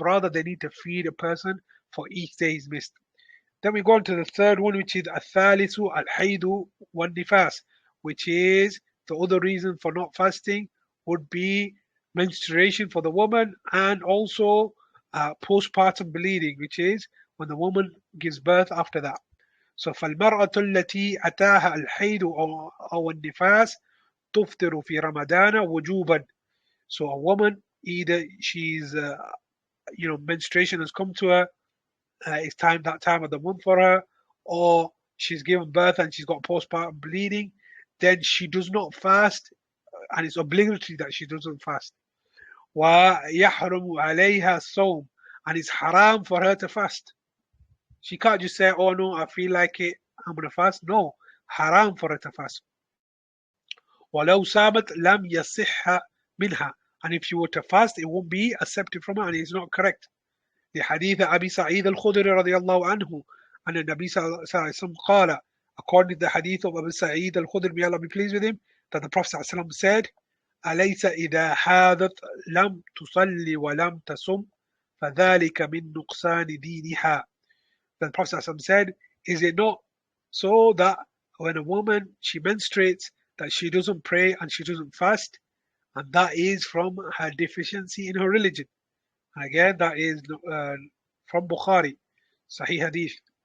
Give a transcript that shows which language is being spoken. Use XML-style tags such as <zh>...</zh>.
<en>Rather, they need to feed a person for each day he's missed. Then we go on to the third one, which is</en> <ar>الثالث الحيض والنفاس,</ar> <en>which is the other reason for not fasting would be menstruation for the woman, and also postpartum bleeding, which is when the woman gives birth after that. So</en> <ar>فالمرأة التي أتاها الحيض أو النفاس تفطر في رمضان وجوبا.</ar> <en>So a woman, either she's menstruation has come to her, it's that time of the month for her, or she's given birth and she's got postpartum bleeding, then she does not fast, and it's obligatory that she doesn't fast.</en> <ar>وَيَحْرُمُ عَلَيْهَا الصَّوْمُ,</ar> <en>and it's haram for her to fast. She can't just say, oh no, I feel like it, I'm going to fast. No, haram for her to fast.</en> <ar>وَلَوْ صَامَتْ لَمْ يَصِحَّ مِنْهَا,</ar> <en>and if she were to fast, it won't be accepted from her, and it's not correct.</en> <ar>لحديث أبي سعيد الخدري رضي الله عنه أن النبي صلى الله عليه وسلم قال,</ar> <en>according to the hadith of Abu Sa'id al-Khudri, may Allah be pleased with him, that the Prophet صلى الله عليه وسلم said,</en> <ar>أليس إذا حاضت لم تصلي ولم تصم فذلك من نقصان دينها.</ar> <en>The Prophet صلى الله عليه وسلم said, is it not so that when a woman, she menstruates, that she doesn't pray and she doesn't fast, and that is from her deficiency in her religion. And again, that is from Bukhari, Sahih Hadith.</en>